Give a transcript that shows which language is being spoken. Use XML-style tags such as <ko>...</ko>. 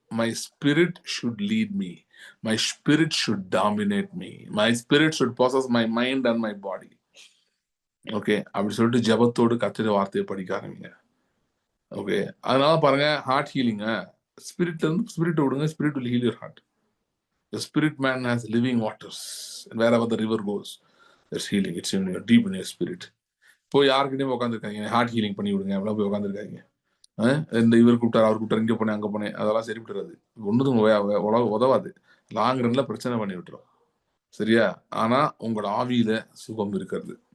<en>My spirit should lead me, my spirit should dominate me, my spirit should possess my mind and my body.</en> <ta>Okay, அப்படி சொல்லிட்டு ஜெபத்தோடு கர்த்தருடைய வார்த்தையை படிக்க ஆரம்பிங்க. ஓகே, அதனால பாருங்க, ஹார்ட் ஹீலிங்க ஸ்பிரிட்ல இருந்து ஸ்பிரிட் விடுங்க.</ta> <en>Spirit will heal your heart. The spirit man has living waters, and wherever the river goes, there's healing. It's in your deep in your spirit.</en> <ta>போய் யாருக்கிட்டையும் உட்காந்துருக்காங்க, ஹார்ட் ஹீலிங் பண்ணி விடுங்க, எவ்வளோ போய் உட்காந்துருக்காங்க. இந்த இவர் கூப்பிட்டார், அவர் கூப்பிட்டார், இங்கே போனேன், அங்கே போனேன், அதெல்லாம் சரி விட்டுறாது. ஒன்றும் உதவாது. லாங் ரன்ல பிரச்சனை பண்ணி விட்டுரும். சரியா? ஆனா உங்களோட ஆவியில சுகம் இருக்கிறது.</ta>